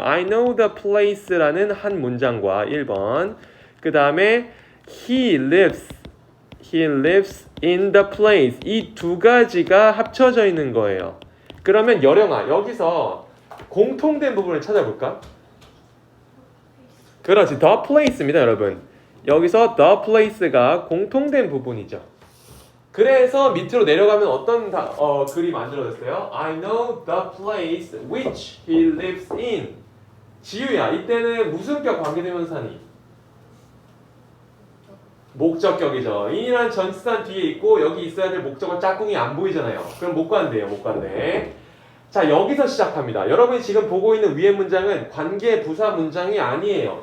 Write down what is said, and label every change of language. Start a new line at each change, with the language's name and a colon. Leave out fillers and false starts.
English: I know the place
Korean: 라는 한 문장과 1번 그 다음에
English: he lives in the place
Korean: 이 두 가지가 합쳐져 있는 거예요. 그러면 여령아 여기서 공통된 부분을 찾아볼까? 그렇지, the place입니다 여러분. 여기서 the place가 공통된 부분이죠. 그래서 밑으로 내려가면 어떤 글이 만들어졌어요?
English: I know the place which he lives in.
Korean: 지우야, 이때는 무슨 격 관계대명사니? 목적격이죠. in이라는 전치사 뒤에 있고 여기 있어야 될 목적어 짝꿍이 안 보이잖아요. 그럼 못 간대요. 못 간대. 자, 여기서 시작합니다. 여러분이 지금 보고 있는 위의 문장은 관계 부사 문장이 아니에요.